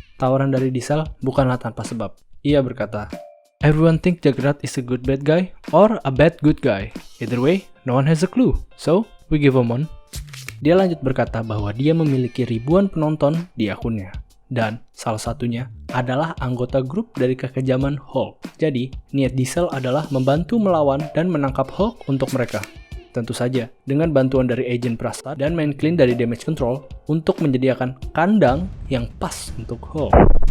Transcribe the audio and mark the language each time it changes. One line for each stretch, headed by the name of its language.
Indonesian: Tawaran dari di-sell bukanlah tanpa sebab. Ia berkata,
English: "Everyone think Juggernaut is a good bad guy or a bad good guy. Either way, no one has a clue. So, we give him one."
Indonesian: Dia lanjut berkata bahwa dia memiliki ribuan penonton di akunnya. Dan salah satunya adalah anggota grup dari kekejaman Hulk. Jadi, niat di-sell adalah membantu melawan dan menangkap Hulk untuk mereka. Tentu saja, dengan bantuan dari Agent Prasta dan Main Clean dari Damage Control untuk menyediakan kandang yang pas untuk Hulk.